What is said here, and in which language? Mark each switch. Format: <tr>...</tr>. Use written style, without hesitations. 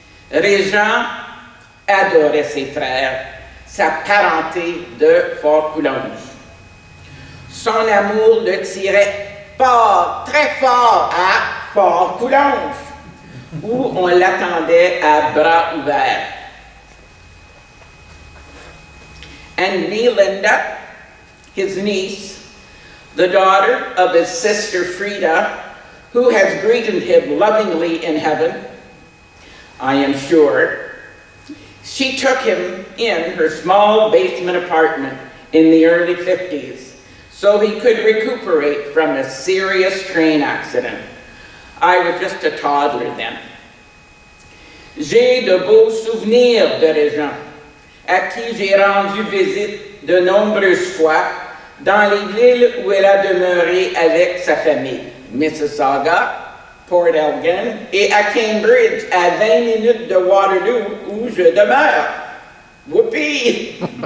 <fr>Régent adorait ses frères, sa parenté de Fort-Coulonge. Son amour le tirait fort, très fort à Fort-Coulonge, où on l'attendait à bras ouverts.</fr> <en>And me, Linda, his niece, the daughter of his sister Frida, who has greeted him lovingly in heaven, I am sure, she took him in her small basement apartment in the early 50s so he could recuperate from a serious train accident. I was just a toddler then.</en> <fr>J'ai de beaux souvenirs de Régent, à qui j'ai rendu visite de nombreuses fois dans les villes où elle a demeuré avec sa famille, Mississauga, Port Elgin et à Cambridge, à 20 minutes de Waterloo, où je demeure. Whoopie!</fr>